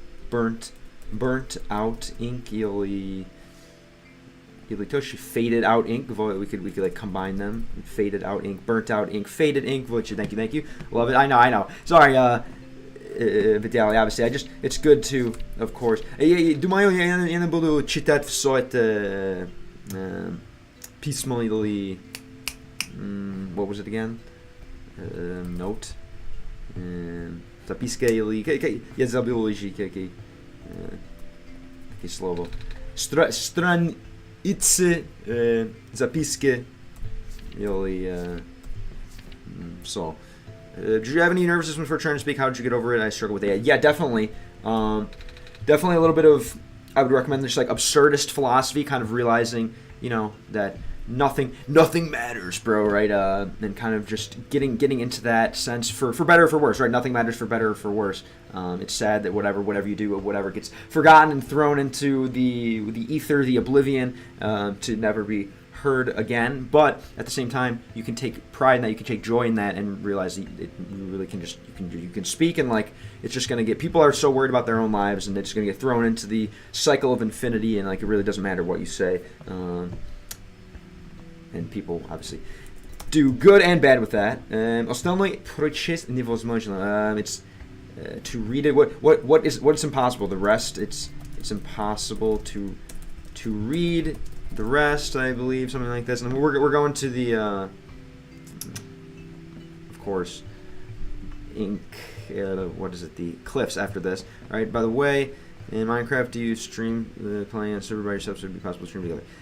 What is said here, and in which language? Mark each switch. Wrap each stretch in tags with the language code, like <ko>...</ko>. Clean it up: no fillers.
<en>burnt out ink, или Toshi, faded out ink, we could combine them, faded out ink, burnt out ink, faded ink, thank you, love it, I know, sorry, Vitaly, obviously, it's good to, of course,</en> <ru>думаю, я не буду читать все это, письмо или</ru> <en>what was it again? Note.</en> <ru>Записка или я забыл уже какие слова. Страницы записки или so.</ru> <en>Do you have any nervousness before trying to speak? How did you get over it? I struggle with it. Yeah, definitely. Definitely a little bit of, I would recommend this absurdist philosophy, kind of realizing, that nothing matters, bro, right? And kind of just getting into that sense for better or for worse, right? Nothing matters for better or for worse. It's sad that whatever you do, whatever gets forgotten and thrown into the ether, the oblivion, to never be heard again. But at the same time, you can take pride in that, you can take joy in that, and realize that you really can just you can speak, and it's just gonna get, people are so worried about their own lives, and it's gonna get thrown into the cycle of infinity, and it really doesn't matter what you say, and people obviously do good and bad with that.</en> <ru>Остальное прочесть невозможно.</ru> <en>It's to read it. What's impossible? The rest. It's impossible to read the rest, I believe, something like this. And we're going to the, of course, ink. What is it? The cliffs after this. All right. By the way, in Minecraft, do you stream playing on a server by yourself, so it'd be possible to stream together?</en>